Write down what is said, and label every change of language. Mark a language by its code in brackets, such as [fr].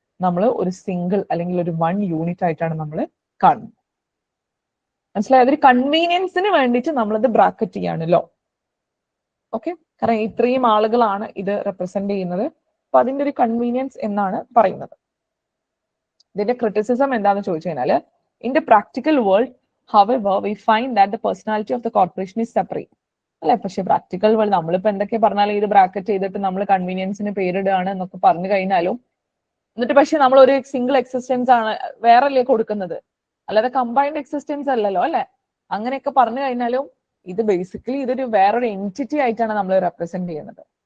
[ml] നമ്മൾ ഒരു സിംഗിൾ അല്ലെങ്കിൽ ഒരു വൺ യൂണിറ്റ് ആയിട്ടാണ് നമ്മൾ കാണുന്നത്. മനസ്സിലായത്? ഒരു കൺവീനിയൻസിന് വേണ്ടിയിട്ട് നമ്മളത് ബ്രാക്കറ്റ് ചെയ്യാണ് ലോ. ഓക്കെ, കാരണം ഇത്രയും ആളുകളാണ് ഇത് റെപ്രസെന്റ് ചെയ്യുന്നത്, അപ്പൊ അതിന്റെ ഒരു കൺവീനിയൻസ് എന്നാണ് പറയുന്നത്. ഇതിന്റെ ക്രിറ്റിസിസം എന്താണെന്ന് ചോദിച്ചു കഴിഞ്ഞാൽ, [en] In the practical world however we find that the personality of the corporation is separate. [ml] അല്ലെ, പക്ഷെ പ്രാക്ടിക്കൽ വേൾഡ് നമ്മളിപ്പോ എന്തൊക്കെ പറഞ്ഞാലും ഇത് ബ്രാക്കറ്റ് ചെയ്തിട്ട് നമ്മൾ കൺവീനിയൻസിന് പേരിടുകയാണ് എന്നൊക്കെ പറഞ്ഞു കഴിഞ്ഞാലും, എന്നിട്ട് പക്ഷെ നമ്മൾ ഒരു സിംഗിൾ എക്സിസ്റ്റൻസ് ആണ് വേറെല്ലേ കൊടുക്കുന്നത്, അല്ലാതെ കമ്പൈൻഡ് എക്സിസ്റ്റൻസ് അല്ലല്ലോ അല്ലെ. അങ്ങനെയൊക്കെ പറഞ്ഞു കഴിഞ്ഞാലും ഇത് ബേസിക്കലി ഇതൊരു വേറൊരു എൻറ്റിറ്റി ആയിട്ടാണ് നമ്മൾ റെപ്രസെന്റ് ചെയ്യുന്നത്.